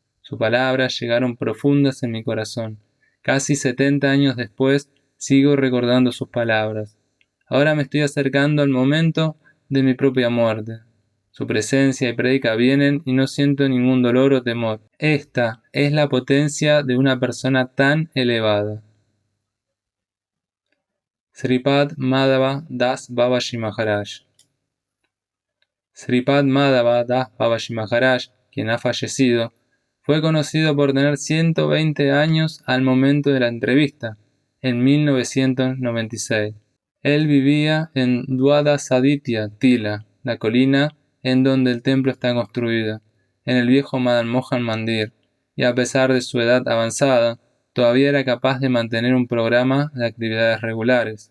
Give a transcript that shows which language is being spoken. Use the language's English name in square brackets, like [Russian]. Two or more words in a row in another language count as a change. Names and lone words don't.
[Spanish] Sus palabras llegaron profundas en mi corazón. Casi 70 años después, sigo recordando sus palabras. Ahora me estoy acercando al momento de mi propia muerte. Su presencia y prédica vienen y no siento ningún dolor o temor. Esta es la potencia de una persona tan elevada. Sripad Madhava Das Babaji Maharaj. Sripad Madhava Das Babaji Maharaj, quien ha fallecido, fue conocido por tener 120 años al momento de la entrevista, en 1996. Él vivía en Dwadasaditya Tila, la colina en donde el templo está construido, en el viejo Madan Mohan Mandir, y a pesar de su edad avanzada, todavía era capaz de mantener un programa de actividades regulares.